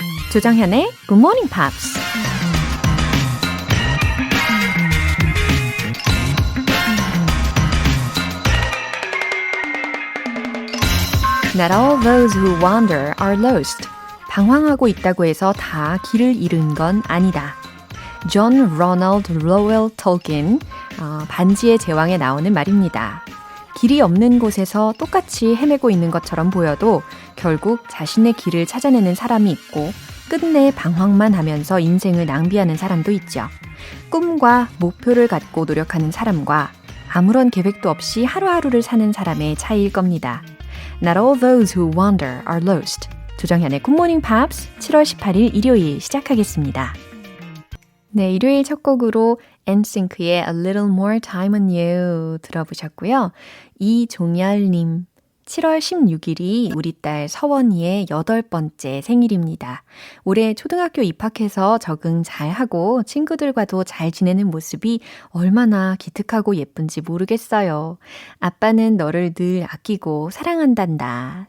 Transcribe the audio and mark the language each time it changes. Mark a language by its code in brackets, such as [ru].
[ko] 조정현의 Good Morning Pops. [en] Not all those who wander are lost. [ko] 방황하고 있다고 해서 다 길을 잃은 건 아니다. 존 로널드 로웰 톨킨, 반지의 제왕에 나오는 말입니다. 길이 없는 곳에서 똑같이 헤매고 있는 것처럼 보여도 결국 자신의 길을 찾아내는 사람이 있고 끝내 방황만 하면서 인생을 낭비하는 사람도 있죠. 꿈과 목표를 갖고 노력하는 사람과 아무런 계획도 없이 하루하루를 사는 사람의 차이일 겁니다. [en] Not all those who wander are lost. [ko] 조정현의 Good Morning Pops 7월 18일 일요일 시작하겠습니다. 네, 일요일 첫 곡으로 NSYNC의 A Little More Time on You 들어보셨고요. 이종열님, 7월 16일이 우리 딸 서원이의 8번째 생일입니다. 올해 초등학교 입학해서 적응 잘하고 친구들과도 잘 지내는 모습이 얼마나 기특하고 예쁜지 모르겠어요. 아빠는 너를 늘 아끼고 사랑한단다.